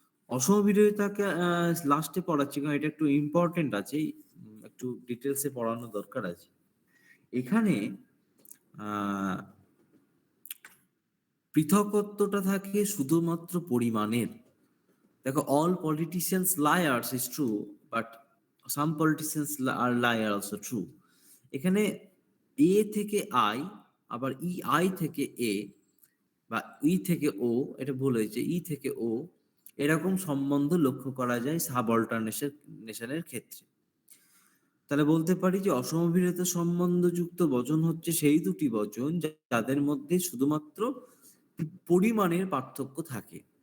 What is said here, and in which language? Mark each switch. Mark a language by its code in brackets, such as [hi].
[bn] অসমবিরোধিতাকে লাস্টে পড়াচ্ছি কারণ এটা একটু ইম্পর্টেন্ট আছে। একটু ডিটেইলসে পড়ানো দরকার আছে। এখানে আ পৃথকত্বটা থাকে শুধুমাত্র পরিমাণের। [en] দেখো all politicians liars is true, but some politicians are liar also true. [bn] এখানে A থেকে I আবার EI থেকে A বা ই থেকে ও, এটা ভুল হয়েছে, ই থেকে ও এরকম সম্বন্ধ লক্ষ্য করা যায় সাবঅল্টারনেশনের ক্ষেত্রে। তাহলে বলতে পারি যে অসমভিরত সম্বন্ধযুক্ত বচন হচ্ছে সেই দুটি বচন যাদের মধ্যে শুধুমাত্র পরিমাণের পার্থক্য থাকে।